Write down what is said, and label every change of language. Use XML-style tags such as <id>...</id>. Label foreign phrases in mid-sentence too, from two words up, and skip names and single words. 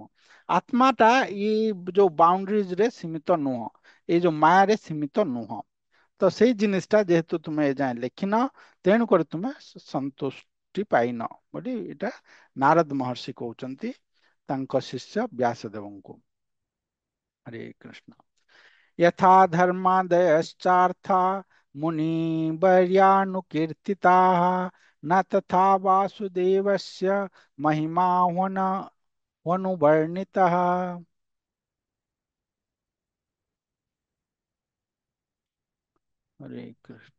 <or>ଆତ୍ମାଟା ଏଇ ଯୋଉ ବାଉଣ୍ଡରିଜ ରେ ସୀମିତ ନୁହଁ, ଏଇ ଯୋଉ ମାୟାରେ ସୀମିତ ନୁହଁ। ତ ସେଇ ଜିନିସଟା ଯେହେତୁ ତୁମେ ଏଯାଏଁ ଲେଖିନ, ତେଣୁ କରି ତୁମେ ସନ୍ତୁଷ୍ଟି ପାଇନ ବୋଲି ଏଇଟା ନାରଦ ମହର୍ଷି କହୁଛନ୍ତି ତାଙ୍କ ଶିଷ୍ୟ ବ୍ୟାସଦେବଙ୍କୁ।</or> <sa>ହରେ କୃଷ୍ଣ। यथा धर्मादयश्चार्था मुनिवर्यानुकीर्तिताः न तथा वासुदेवस्य महिमा ह्वनुवर्णितः। हरे कृष्ण।</sa>